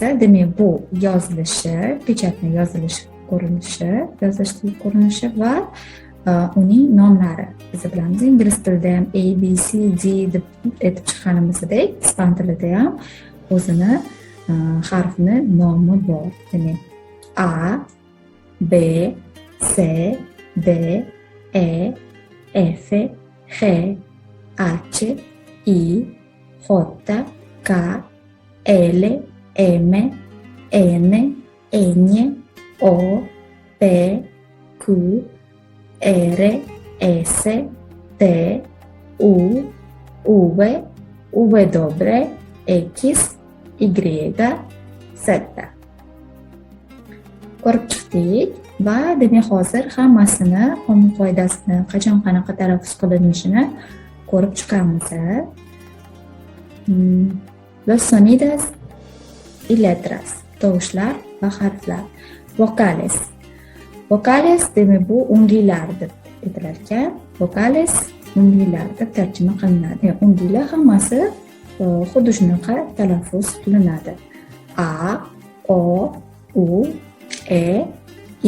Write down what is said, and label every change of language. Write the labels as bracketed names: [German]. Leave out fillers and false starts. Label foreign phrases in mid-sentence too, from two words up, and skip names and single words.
[Uzbek] Demak, bu yozilishi, pechatni yozilishi ko'rinishi va uning nomlari. Biz bilamiz, ingliz tilida ham A, B, C, D deb aytib chiqqanimizdek, ispan tilida ham o'zini harfni nomi bor. Demak, [Spanish] A, B, C, D, E, F, G, H, I, J, K, L, M, N, Ñ, O, P, Q, R, S, T, U, V, W, X, Y, Z. [Uzbek] Ko'rib chiqdik va demak hozir hammasini, qonun qoidasini, qachon qanaqa talaffuz qilinishini ko'rib chiqamiz. [Spanish] Los sonidos y letras, [Uzbek] tovushlar va harflar. Vocales. Vocales demak bu unglilar deb aytilar ekan. Vocales unglilar deb tarjima qilinadi. Unglilar hammasi xuddi shunaqa talaffuz qilinadi. A, O, U, E, I.